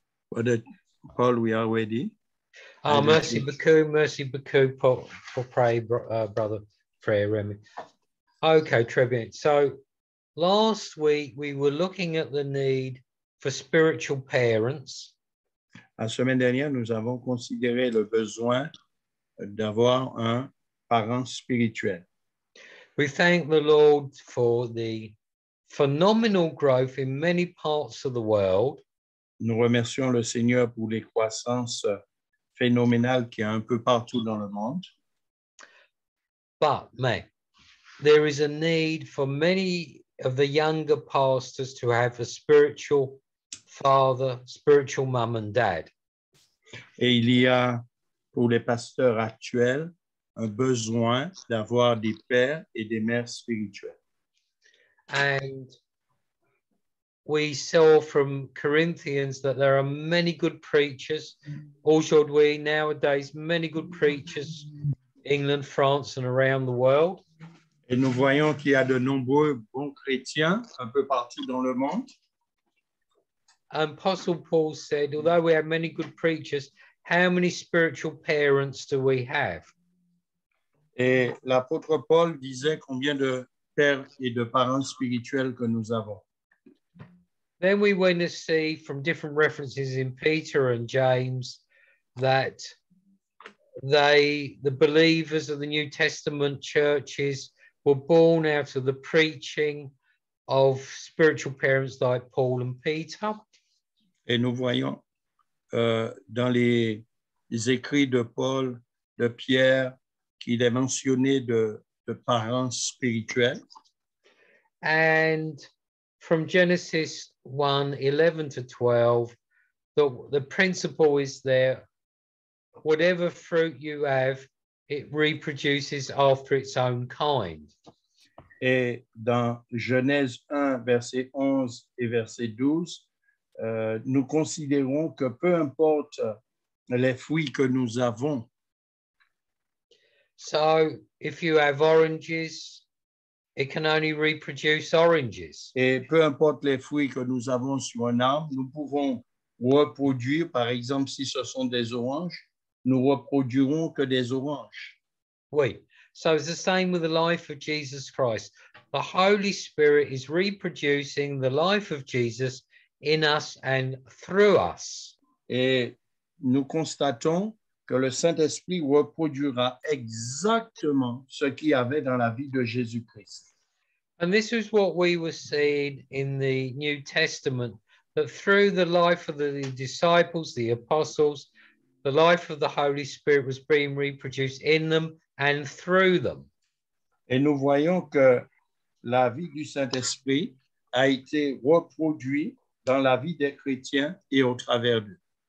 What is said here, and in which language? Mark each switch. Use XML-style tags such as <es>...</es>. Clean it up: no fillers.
<en>Brother Paul, we are ready.</en> <fr>Merci beaucoup pour</fr> <en>pray, brother</en> <fr>Frère Remy. Okay, très bien.</fr> <en>So last week we were looking at the need for spiritual parents.</en> <fr>La semaine dernière, nous avons considéré le besoin d'avoir un parent spirituel.</fr> <en>We thank the Lord for the phenomenal growth in many parts of the world.</en> <fr>Nous remercions le Seigneur pour les croissances phénoménales qu'il y a un peu partout dans le monde.</fr> <en>But, there is a need for many of the younger pastors to have a spiritual father, spiritual mum and dad.</en> <fr>Et il y a pour les pasteurs actuels un besoin d'avoir des pères et des mères spirituels.</fr> <en>And we saw from Corinthians that there are many good preachers.</en> <fr>Aujourd'hui,</fr> <en>nowadays, many good preachers, England, France, and around the world.</en> <fr>Et nous voyons qu'il y a de nombreux bons chrétiens un peu partout dans le monde.</fr> <en>And Apostle Paul said, although we have many good preachers, how many spiritual parents do we have?</en> <fr>Et l'apôtre Paul disait combien de pères et de parents spirituels que nous avons.</fr> <en>Then we went to see from different references in Peter and James that the believers of the New Testament churches were born out of the preaching of spiritual parents like Paul and Peter.</en> <fr>Et nous voyons dans les écrits de Paul, de Pierre, qu'il est mentionné de parents spirituels.</fr> <en>And from Genesis 1:11 to 12, the principle is there, whatever fruit you have, it reproduces after its own kind.</en> <fr>Et dans Genèse 1, verset 11 et verset 12, nous considérons que peu importe les fruits que nous avons.</fr> <en>So if you have oranges, it can only reproduce oranges.</en> <fr>Et peu importe les fruits que nous avons sur un arbre, nous pouvons reproduire, par exemple, si ce sont des oranges, nous reproduirons que des oranges. Oui.</fr> <en>So it's the same with the life of Jesus Christ. The Holy Spirit is reproducing the life of Jesus in us and through us.</en> <fr>Et nous constatons que le Saint-Esprit reproduira exactement ce qu'il y avait dans la vie de Jésus-Christ.</fr> <en>And this is what we were seeing in the New Testament, that through the life of the disciples, the apostles, the life of the Holy Spirit was being reproduced in them and through them.</en> <fr>Et nous voyons que la vie du Saint-Esprit a été reproduite dans la vie des chrétiens et au travers d'eux.</fr>